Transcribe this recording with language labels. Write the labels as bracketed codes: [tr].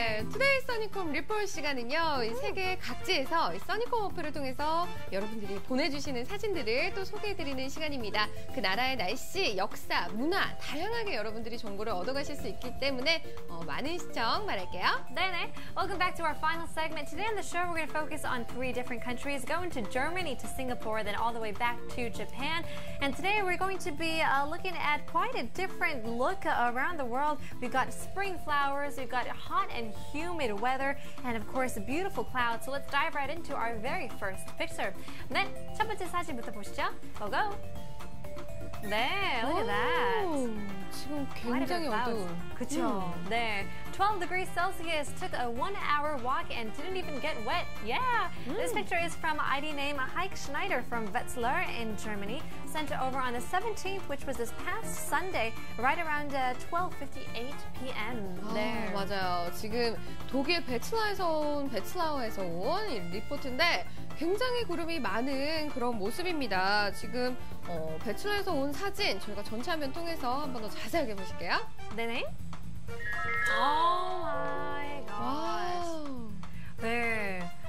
[ko] 투데이 써니콤 리포트 시간은요, 이 세계 각지에서 이 써니콤 어플을 통해서 여러분들이 보내주시는 사진들을 또 소개해드리는 시간입니다. 그 나라의 날씨, 역사, 문화 다양하게 여러분들이 정보를 얻어가실 수 있기 때문에 많은 시청 바랄게요. 네네. [en] Welcome back to our final segment. Today on the show, we're going to focus on 3 different countries, going to Germany, to Singapore, then all the way back to Japan. And today we're going to be looking at quite a different look around the world. We've got spring flowers, we've got hot and humid weather, and of course beautiful clouds. So let's dive right into our very first picture. [ko] 네, 첫 번째 사진부터 보시죠. [en] Go go. [ko] 네, [en] look at that. [ko] 지금 굉장히 어두운. 그쵸. 네. [en] 12 degrees Celsius, took a 1-hour walk and didn't even get wet. Yeah. This picture is from ID name Heike Schneider from Wetzlar in Germany. Sent over on the 17th, which was this past Sunday, right around 12:58 p.m. [ko] 네. 맞아요. 지금 독일 베츠라우에서 온 이 리포트인데 굉장히 구름이 많은 그런 모습입니다. 지금 베츠라에서 온 사진 저희가 전체 화면 통해서 한 번 더 자세하게 보실게요. 네네. [en] Oh my gosh. [ko] 네.